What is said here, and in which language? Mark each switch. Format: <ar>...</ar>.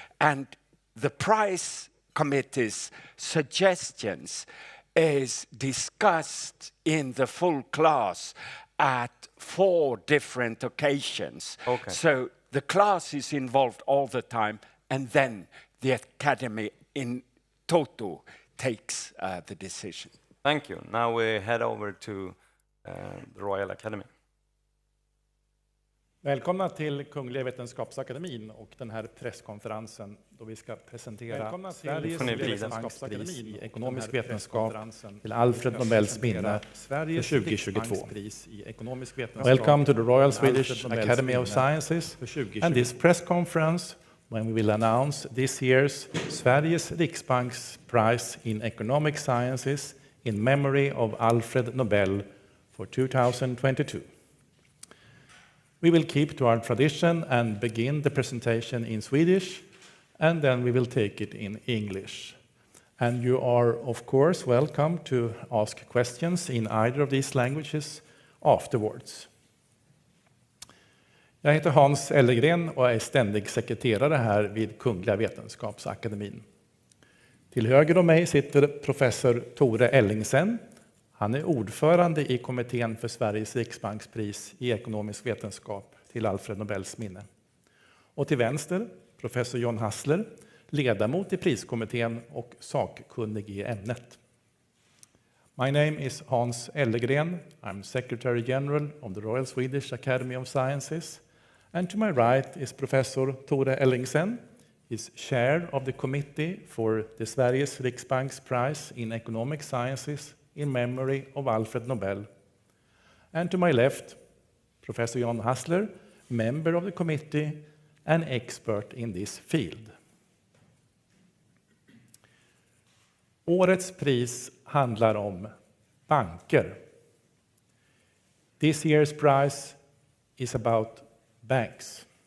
<en>And the prize committee's suggestions is discussed in the full class at 4 different occasions. Okay. So the class is involved all the time, and then the academy in total takes the decision. Thank you. Now we head over to the Royal Academy.</en> <sv>Välkomna till Kungliga Vetenskapsakademin och den här presskonferensen då vi ska presentera Sveriges Riksbankspris i ekonomisk vetenskap till Alfred Nobels minne för 2022.</sv> <en>Welcome to the Royal Swedish Academy of Sciences and this press conference when we will announce this year's Sveriges Riksbanks Prize in Economic Sciences in memory of Alfred Nobel for 2022. We will keep to our tradition and begin the presentation in Swedish, and then we will take it in English. And you are, of course, welcome to ask questions in either of these languages afterwards.</en> <sv>Jag heter Hans Ellegren och är ständig sekreterare här vid Kungliga Vetenskapsakademin. Till höger om mig sitter professor Tore Ellingsen. Han är ordförande i kommittén för Sveriges Riksbankspris i ekonomisk vetenskap till Alfred Nobels minne. Och till vänster, professor John Hassler, ledamot i priskommittén och sakkunnig i ämnet.</sv> <en>My name is Hans Ellegren. I'm Secretary General of the Royal Swedish Academy of Sciences. And to my right is Professor Tore Ellingsen. He's chair of the committee for the Sveriges Riksbanks Prize in Economic Sciences in memory of Alfred Nobel. And to my left, Professor John Hassler, member of the committee and expert in this field.</en> <sv>Årets pris handlar om banker.</sv> <en>This year's prize is about banks.</en>